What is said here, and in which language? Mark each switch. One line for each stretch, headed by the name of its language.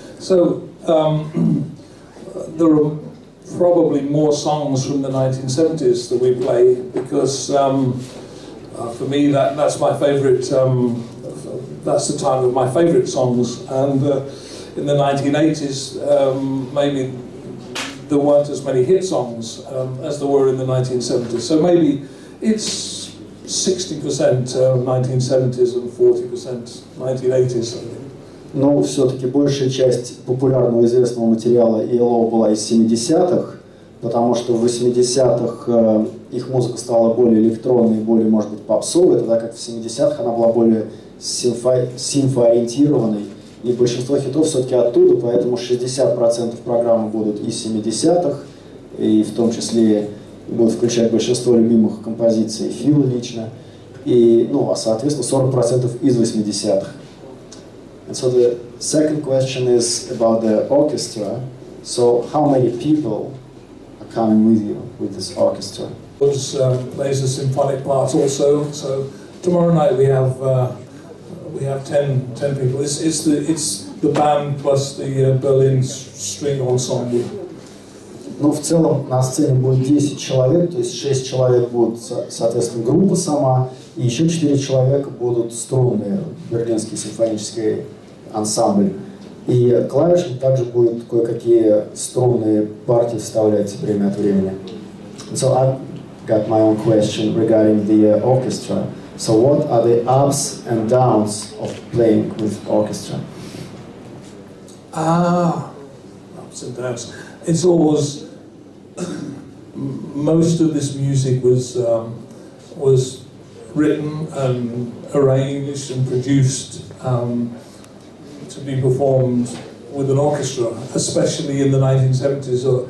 English: So there are probably more songs from the 1970s that we play, because for me that's my favourite, that's the time of my favourite songs, and in the 1980s maybe there weren't as many hit songs as there were in the 1970s, so maybe it's 60% 1970s and 40% 1980s.
Russian: Но все-таки большая часть популярного известного материала ELO была из 70-х, потому что в 80-х их музыка стала более электронной, более, может быть, попсовой, тогда как в 70-х она была более симфоориентированной, и большинство хитов все-таки оттуда, поэтому 60% программы будут из 70-х, и в том числе будут включать большинство любимых композиций Фила лично, и, а соответственно 40% из 80-х.
English: And so the second question is about the orchestra. So how many people are coming with you, with this orchestra? Plays a symphonic part also. So tomorrow night we have we have 10 people. It's the band plus the Berlin string ensemble.
Russian: Ну, в целом на сцене будет 10 человек, то есть 6 человек будут, соответственно, группа сама, и еще 4 человека будут струнные, берлинский симфонический ансамбль. И клавишник также будет кое-какие струнные партии вставлять время от времени.
English: So I've got my own question regarding the orchestra. So what are the ups and downs of playing with orchestra? Ups and downs. It's always most of this music was written and arranged and produced to be performed with an orchestra, especially in the 1970s.